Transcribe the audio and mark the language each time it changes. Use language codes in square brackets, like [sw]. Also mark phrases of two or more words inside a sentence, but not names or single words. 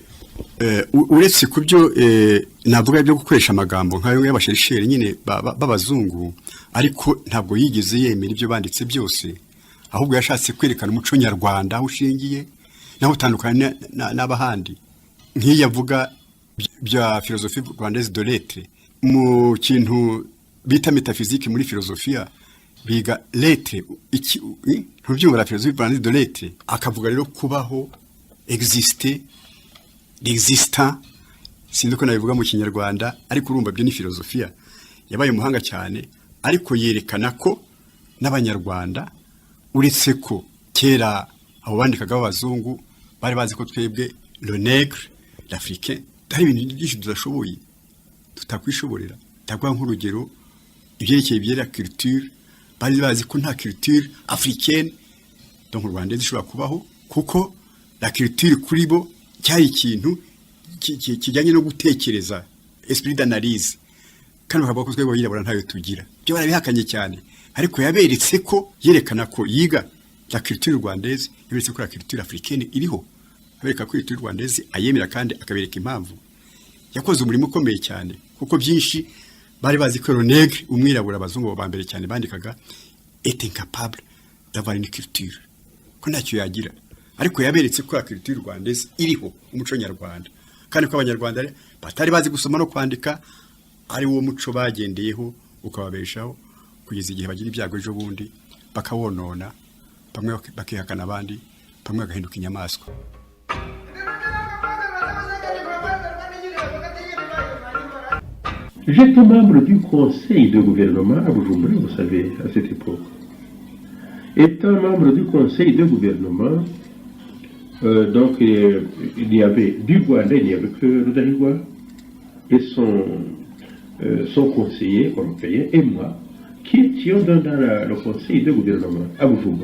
[rw] Uretse ku byo navuga byo gukoresha amagambo nk'ayo y'abasherisheri nyine b'abazungu ariko ntabwo yigeze yemera ibyo banditse byose ahubwo yashatse kwerekana umuco nyarwanda aho ushingiye naho utandukanye n'abahandi nk'iyo avuga bya [fr] philosophie rwandaise de lettres [rw] mu kintu bita métaphysique muri philosophia biga lettres ntubyumva [fr] la philosophie rwandaise de lettres [rw] akavuga rero kubaho [fr] exister l'existant [rw] sinzi ko nabivuga mu kinyarwanda ariko urumva byo ni philosophia yabaye umuhanga cyane ariko yerekana ko n'abanyarwanda uretse ko kera abo bandikaga b'abazungu bari bazi ko twebwe [fr] le nègre l'africain [rw] hari ibintu byinshi tudashoboye tutakwishoborera tagwa nk'urugero ibyerekeye ibyera culture bari bazi ko nta [fr] culture africaine [rw] donc Rwanda zishobora kubaho kuko [fr] la culture [rw] kuri bo cyari ikintu kijyanye no gutekereza [fr] esprit d'analyse [rw] kandi bakavuga ko twebwe yirabura ntayo tugira byo barabihakanye cyane ariko yaberetse ko yerekana ko yiga [fr] la culture rwandaise [rw] yaberetse ko [fr] la culture africaine [rw] iriho abereka ko [fr] culture rwandaise [rw] ayemera kandi akabereka impamvu yakoze umurimo ukomeye cyane kuko byinshi bari bazi ko [fr] le nègre [rw] umwirabura abazungu ba mbere cyane bandikaga [fr] est incapable d'avoir une culture [rw] ko ntacyo yagira ariko yaberetse ko [fr] la culture rwandaise [rw] iriho umuco nyarwanda kandi ko abanyarwanda batari bazi gusoma no kwandika ari wo muco bagendeyeho ukababeshaho kugeza igihe bagira ibyago ejo bundi bakawonona bamwe bakihakana abandi bamwe bagahinduka inyamaswa. [fr] J'étais membre du conseil de gouvernement à Bujumbura, vous savez, à cette époque. Étant membre du conseil de gouvernement, donc il y avait du Rwanda, il n'y avait que Rudahigwa et son conseiller, et moi, qui étions dans le conseil de gouvernement à Bujumbura.